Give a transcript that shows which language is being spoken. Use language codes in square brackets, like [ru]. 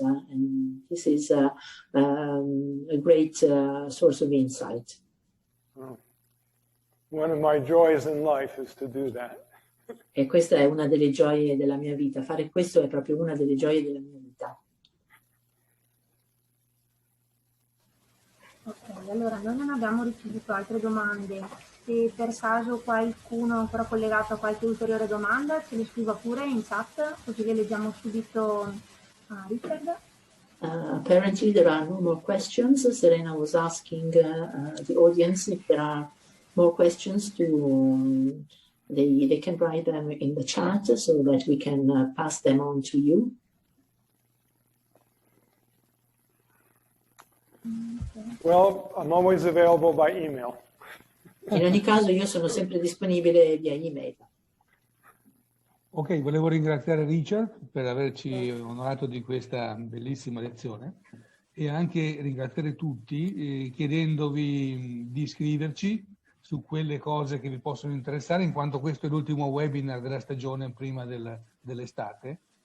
[en] And this is a great source of insight. Oh. One of my joys in life is to do that. [it] E questa è una delle gioie della mia vita. Fare questo è proprio una delle gioie della mia vita. Ok, allora noi non abbiamo ricevuto altre domande. Se per caso qualcuno è ancora collegato a qualche ulteriore domanda, ce le scriva pure in chat, così le leggiamo subito a Richard. [en] Apparently there are no more questions. Serena was asking the audience if there are more questions they can write them in the chat so that we can pass them on to you. Well, I'm always available by email. [it] In ogni caso io sono sempre disponibile via email. Ok, volevo ringraziare Richard per averci onorato di questa bellissima lezione e anche ringraziare tutti chiedendovi di iscriverci su quelle cose che vi possono interessare, in quanto questo è l'ultimo webinar della stagione prima dell'estate.